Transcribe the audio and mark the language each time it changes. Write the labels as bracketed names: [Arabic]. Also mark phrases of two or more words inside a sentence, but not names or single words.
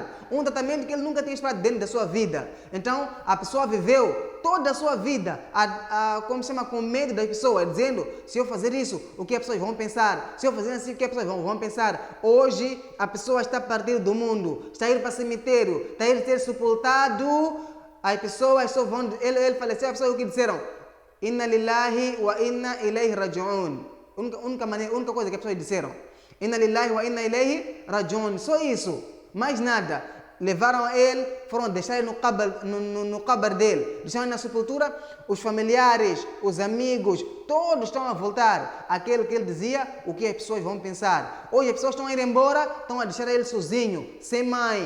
[Portuguese] Um tratamento que ele nunca tinha esperado dentro da sua vida. Então, a pessoa viveu toda a sua vida com medo das pessoas, dizendo, se eu fazer isso, o que as pessoas vão pensar? Se eu fazer assim, o que as pessoas vão pensar? Hoje, a pessoa está a partir do mundo, está a ir para o cemitério, está a ir ser sepultado, as pessoas só vão... Ele faleceu, as pessoas o que disseram? [Arabic] Inna lillahi wa inna ilayhi raji'un. [Portuguese] Única coisa que as pessoas disseram. [Arabic] Inna lillahi wa inna ilayhi raji'un. [Portuguese] Só isso. Mais nada. Levaram ele, foram deixar ele no cabar dele. Deixaram ele na sepultura. Os familiares, os amigos, todos estão a voltar. Aquele que ele dizia, o que as pessoas vão pensar. Hoje as pessoas estão a ir embora, estão a deixar ele sozinho, sem mãe.